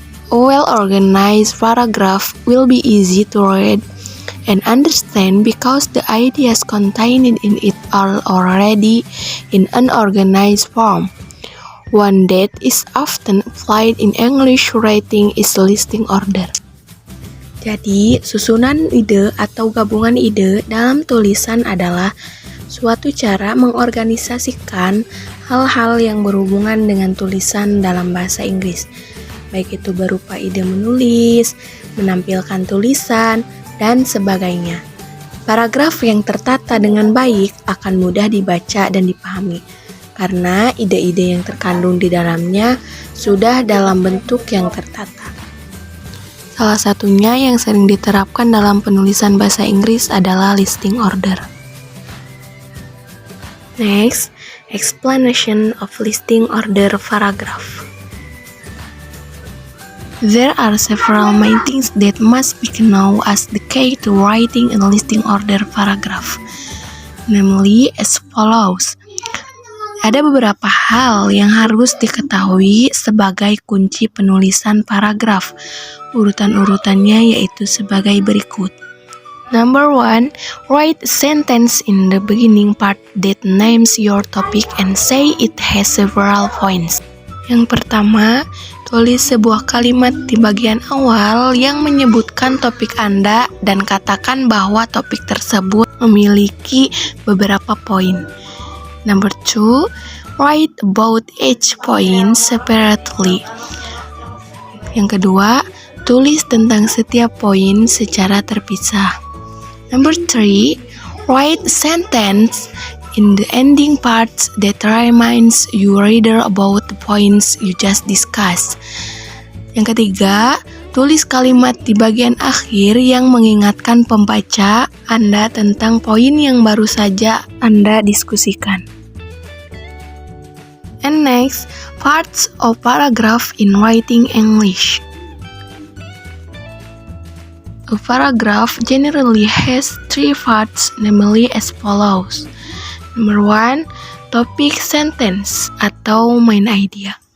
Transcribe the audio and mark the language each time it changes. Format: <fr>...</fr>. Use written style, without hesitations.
<en>A well-organized paragraph will be easy to read and understand because the ideas contained in it are already in an organized form. One that is often applied in English writing is listing order.</en> <id>Jadi, susunan ide atau gabungan ide dalam tulisan adalah suatu cara mengorganisasikan hal-hal yang berhubungan dengan tulisan dalam bahasa Inggris, baik itu berupa ide menulis, menampilkan tulisan, dan sebagainya. Paragraf yang tertata dengan baik akan mudah dibaca dan dipahami, karena ide-ide yang terkandung di dalamnya sudah dalam bentuk yang tertata. Salah satunya yang sering diterapkan dalam penulisan bahasa Inggris adalah listing order.</id> <en>Next, explanation of listing order paragraph. There are several main things that must be known as the key to writing a listing order paragraph, namely as follows.</en> <id>Ada beberapa hal yang harus diketahui sebagai kunci penulisan paragraf. Urutan-urutannya yaitu sebagai berikut.</id> <en>Number 1, write a sentence in the beginning part that names your topic and say it has several points.</en> <id>Yang pertama, tulis sebuah kalimat di bagian awal yang menyebutkan topik Anda dan katakan bahwa topik tersebut memiliki beberapa poin.</id> <en>Number 2, write about each point separately.</en> <id>Yang kedua, tulis tentang setiap poin secara terpisah.</id> <en>Number 3, write a sentence in the ending parts that reminds your reader about the points you just discussed.</en> <id>Yang ketiga, tulis kalimat di bagian akhir yang mengingatkan pembaca Anda tentang poin yang baru saja Anda diskusikan.</id> <en>And next, parts of paragraph in writing English. A paragraph generally has 3 parts, namely as follows. Number 1, topic sentence atau main idea.</en>